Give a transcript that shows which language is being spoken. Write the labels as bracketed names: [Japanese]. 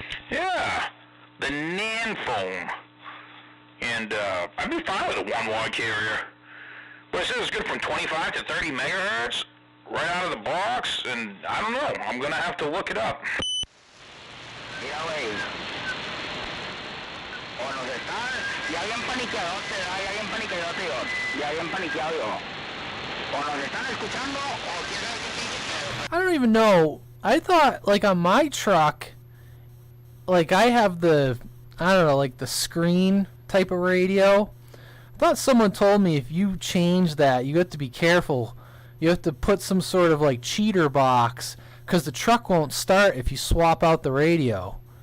[English] Yeah, the Nan phone. And I'd be fine with a 1 watt carrier. But it says it's good from 25 to 30 megahertz right out of the box, and I don't know. I'm gonna have to look it up. [Spanish] Mira, güey. O nos están ya bien paniqueados, ya bien paniqueados, tío. Ya bien paniqueado, yo. O nos están escuchando, o quieren que... [English] I don't even know. I thought, like, on my truck, like, I have the, I don't know, like, the screen type of radio. I thought someone told me if you change that, you have to be careful. You have to put some sort of, like, cheater box, because the truck won't start if you swap out the radio.